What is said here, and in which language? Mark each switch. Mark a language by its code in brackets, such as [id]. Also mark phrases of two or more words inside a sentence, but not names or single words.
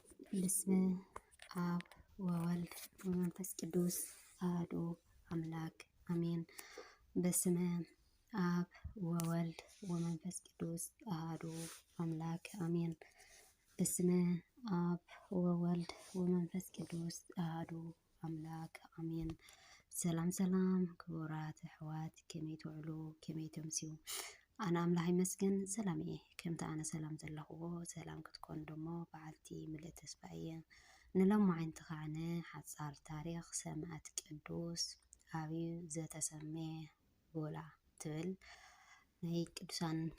[gez] በስመ አብ ወወልድ ወመንፈስ ቅዱስ አሐዱ አምላክ አሜን። በስመ አብ ወወልድ ወመንፈስ ቅዱስ አሐዱ አምላክ አሜን። በስመ አብ ወወልድ ወመንፈስ ቅዱስ አሐዱ አምላክ አሜን። [ti] ሰላም ሰላም ክቡራት ኣሕዋት ከመይ ትውዕሉ ከመይ ተምስዩ? ኣነ ኣምላኽ ይመስገን ሰላም እየ። ከምቲ ኣነ ሰላም ዘለኽዎ ሰላም ክትኮኑ ደሞ በዓልቲ ምልእ ተስፋ እየ። ንሎማዓንቲ ኸዓነ ሓፃር ታሪክ ሰማዕት ቅዱስ ኣብዩ ዘተሰመየ ቦላ ትብል ናይ ቅዱሳን